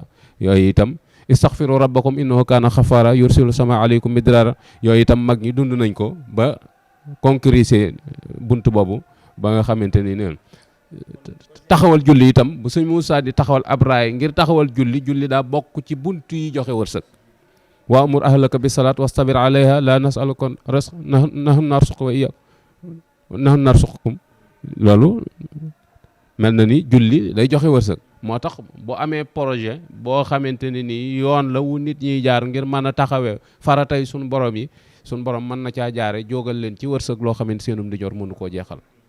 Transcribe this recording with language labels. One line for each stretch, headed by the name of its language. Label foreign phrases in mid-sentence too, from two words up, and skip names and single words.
Wolof: yooyu itam
Arabic: استغفروا ربكم إنه كان غفارا يرسل السماء عليكم مدرارا,
Wolof: yooyu itam mag ñi dund nañ ko ba concrétiser buntu boobu ba nga xamante ni neen taxawal julli itam bu sëñ Moussa di taxawal ab raay ngir taxawal julli daa bokk ci buntu yi joxe wërsëg.
Arabic: وأمر أهلك بالصلاة واصطبر عليها لا نسألك رزقا نحن نرزقك وإياكم نحن نرزقكم.
Wolof: loolu mel na ni julli day joxe wërsëg. moo tax bu amee projet boo xamante ne ni yoon la wu nit ñiy jaar ngir mën a taxawee faratay suñu borom yi, suñu borom mën na caa jaare jógal leen ci wërsëg loo xamante seenum di jor mënu koo jeexal.